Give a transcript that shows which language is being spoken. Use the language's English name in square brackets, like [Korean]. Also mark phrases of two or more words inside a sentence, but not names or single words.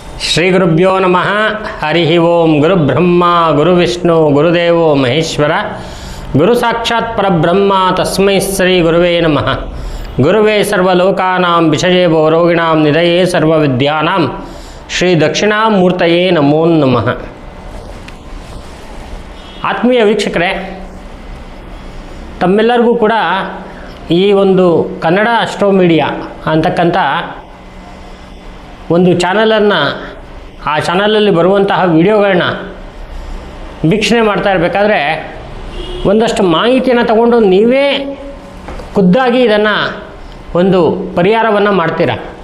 [Sanskrit] ಶ್ರೀ ಗುರುಭ್ಯೋ ನಮಃ. ಹರಿ ಓಂ. ಗುರುಬ್ರಹ್ಮ ಗುರುವಿಷ್ಣು ಗುರುದೇವೋ ಮಹೇಶ್ವರ, ಗುರು ಸಾಕ್ಷಾತ್ ಪರಬ್ರಹ್ಮ ತಸ್ಮೈ ಶ್ರೀ ಗುರುವೇ ನಮಃ. ಗುರುವೇ ಸರ್ವಲೋಕಾನಾಂ ವಿಷಯೇ ರೋಗಿಣಾಂ ನಿಧಯೇ ಸರ್ವವಿದ್ಯಾನಾಂ ಶ್ರೀ ದಕ್ಷಿಣಾಮೂರ್ತಯೇ ನಮೋ ನಮಃ. [Kannada] ಆತ್ಮೀಯ ವೀಕ್ಷಕರೇ, ತಮ್ಮೆಲ್ಲರಿಗೂ ಕೂಡ ಈ ಒಂದು ಕನ್ನಡ ಅಸ್ಟ್ರೋ ಮೀಡಿಯಾ ಅಂತಕ್ಕಂಥ ಒಂದು ಚಾನಲನ್ನು, ಆ ಚಾನಲಲ್ಲಿ ಬರುವಂತಹ ವಿಡಿಯೋಗಳನ್ನ ವೀಕ್ಷಣೆ ಮಾಡ್ತಾ ಇರಬೇಕಾದ್ರೆ ಒಂದಷ್ಟು ಮಾಹಿತಿಯನ್ನು ತಗೊಂಡು ನೀವೇ ಖುದ್ದಾಗಿ ಇದನ್ನು ಒಂದು ಪರಿಹಾರವನ್ನು ಮಾಡ್ತೀರಾ.